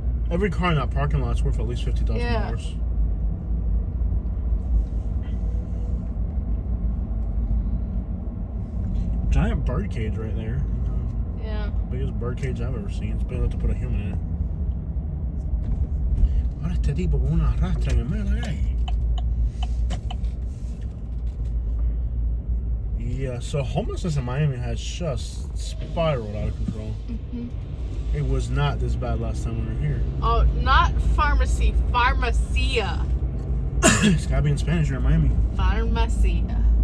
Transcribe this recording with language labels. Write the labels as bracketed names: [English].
[English] Every car in that parking lot is worth at least $50,000. Yeah. Giant bird cage right there. Yeah. Biggest bird cage I've ever seen. It's big enough to put a human in it. [Spanish] Ahora este tipo con una rastra en el medio de la calle. [English] Yeah, so homelessness in Miami has just spiraled out of control. It was not this bad last time we were here. Oh, not pharmacy. Pharmacia. It's gotta be in Spanish here in Miami. Pharmacia.